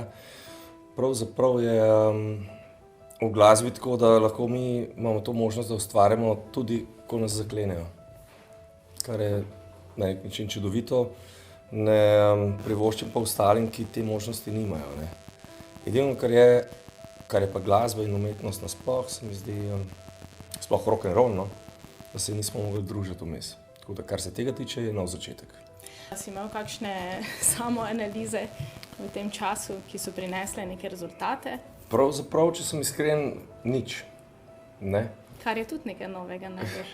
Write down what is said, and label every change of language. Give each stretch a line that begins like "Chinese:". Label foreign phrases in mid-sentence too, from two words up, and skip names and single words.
Slovenian: Pravzaprav je v glasbi tako, da lahko mi imamo to možnost, da ustvarjamo tudi, ko nas zaklenejo. Kar je na nek način čudovito, ne privoščim pa ostalim, ki te možnosti nimajo. Ne. Edino, kar je pa glasba in umetnost nasploh, se mi zdi, sploh
English: rock and roll,
Slovenian: no, da se nismo mogli družiti vmes. Tako da, kar se tega tiče, je nov začetek. Si imel kakšne samoanalize v tem času, ki so prinesle neke rezultate? Pravzaprav, če sem iskren, nič. Ne? Kar je tudi nekaj novega, najbrž.